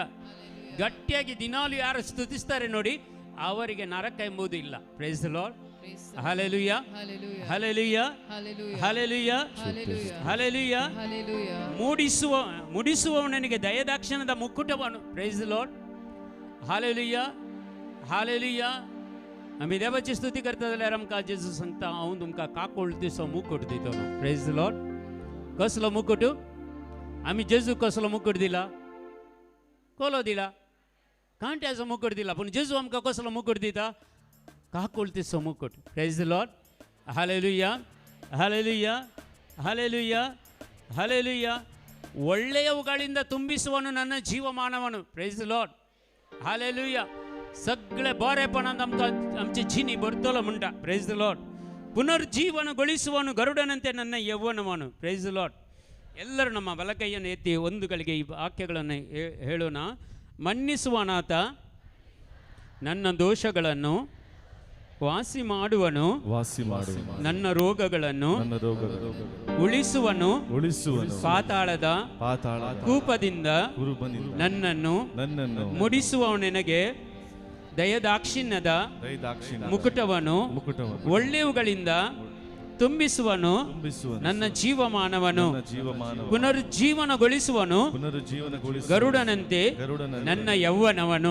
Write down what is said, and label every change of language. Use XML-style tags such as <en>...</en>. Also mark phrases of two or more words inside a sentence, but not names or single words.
<kn>ಗಟ್ಟಿಯಾಗಿ ದಿನಾಲು ಯಾರು ಸ್ತುತಿಸ್ತಾರೆ ನೋಡಿ, ಅವರಿಗೆ ನರಕ ಎಂಬುದು ಇಲ್ಲ.</kn> <en>Praise the Lord, hallelujah, hallelujah, hallelujah, hallelujah.</en> <kn>ಮುಡಿಸುವವನಿಗೆ ದಯದಾಕ್ಷಿಣ್ಯದ ಮುಕ್ಕುಟವನು.</kn> <en>Praise the Lord, hallelujah, hallelujah.</en> <kok>आम्ही देवाची स्तुती करता जाल्यार आमकां जेजू सांगता हांव तुमकां काकोळतीचो मुकुट दितलो.</kok> <en>Praise the Lord. कसलो मुकुट?</en> <kok>आम्ही जेजू कसलो मुकुट दिला? कोलो दिला? कांट्याचो मुकुट दिला. पण जेजू आमकां कसलो मुकुट दिता? काकोळतीचो मुकुट.</kok> <en>Praise the Lord. hallelujah, hallelujah, hallelujah, hallelujah.</en> <kn>ಒಳ್ಳೆಯವುಗಳಿಂದ ತುಂಬಿಸುವನು ನನ್ನ ಜೀವಮಾನವನು.</kn> <en>Praise the Lord. हालेलुया.</en> <kok>सगळे बरेपणात आमचे जिनी भरतलो म्हणटा.</kok> <en>Praise the Lord.</en> <kn>ಪುನರ್ಜೀವನಗೊಳಿಸುವನು ಗರುಡನಂತೆ ನನ್ನ ಯೌವನವನು.</kn> <en>Praise the Lord.</en> <kn>ಎಲ್ಲರೂ ನಮ್ಮ ಬಲಕೈಯನ್ನು ಎತ್ತಿ ಒಂದು ಗಳಿಗೆ ಈ ವಾಕ್ಯಗಳನ್ನು ಹೇಳೋಣ. ಮನ್ನಿಸುವನಾತ ನನ್ನ ದೋಷಗಳನ್ನು ವಾಸಿ ಮಾಡುವನು, ನನ್ನ ರೋಗಗಳನ್ನು ಉಳಿಸುವನು, ಪಾತಾಳದ ಕೂಪದಿಂದ ನನ್ನನ್ನು ಮುಡಿಸುವವನಿಗೆ ದಯದಾಕ್ಷಿಣ್ಯದ ಮುಕುಟವನು ಒಳ್ಳೆಯವುಗಳಿಂದ ತುಂಬಿಸುವನು, ನನ್ನ ಜೀವಮಾನವನು ಪುನರುಜ್ಜೀವನಗೊಳಿಸುವನು, ಗರುಡನಂತೆ ನನ್ನ ಯೌವನವನು.</kn>